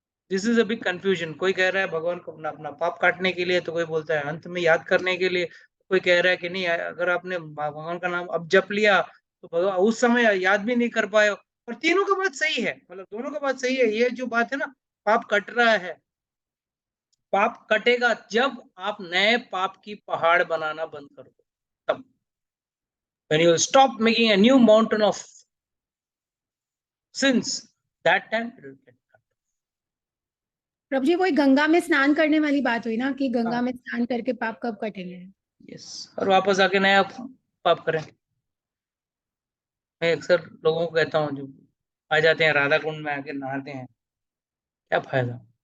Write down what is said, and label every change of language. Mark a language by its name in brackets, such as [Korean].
[English] This is a big confusion. [Hindi] कोई कह रहा है भगवान को अपना अपना पाप काटने के लिए, तो कोई बोलता है अंत में याद करने के लिए, कोई कह रहा है कि नहीं, अगर आपने भगवान का नाम अब जप लिया तो भगवान उस समय याद भी नहीं कर पाए। और तीनों का बात सही है, मतलब दोनों का बात सही है। ये जो बात है ना, पाप कट रहा है, पाप कटेगा जब आप नए पाप की पहाड़ बनाना बंद कर दो, तब। [English] when you stop making a new mountain of sins, that time it will get cut. [Hindi] प्रभु जी वही गंगा में स्नान करने वाली बात हुई ना कि गंगा में स्नान करके पाप कब कटेंगे? यस, और वापस आके नया पाप करें। मैं अक्सर लोगों को कहता हूँ जो आ जाते हैं राधा कुंड में आके नहाते हैं, क्या फायदा?